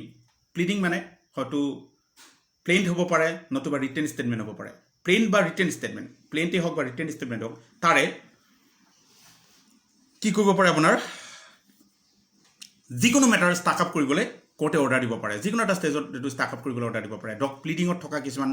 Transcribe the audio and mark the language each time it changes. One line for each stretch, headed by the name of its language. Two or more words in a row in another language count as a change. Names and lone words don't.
Assamese: Pleading মানে হয়তো plaint হ'ব পাৰে নতুবা
English: written statement
Assamese: হ'ব পাৰে plaint বা
English: written statement plaint
Assamese: হওক বা
English: written statement
Assamese: হওক তাৰে কি কৰিব পাৰে আপোনাৰ যিকোনো
English: matter stack up
Assamese: কৰিবলৈ কোৰ্টে অৰ্ডাৰ দিব পাৰে যিকোনো এটা ষ্টেজত এটো
English: stack up
Assamese: কৰিবলৈ অৰ্ডাৰ দিব পাৰে ডক প্লিডিংত থকা কিছুমান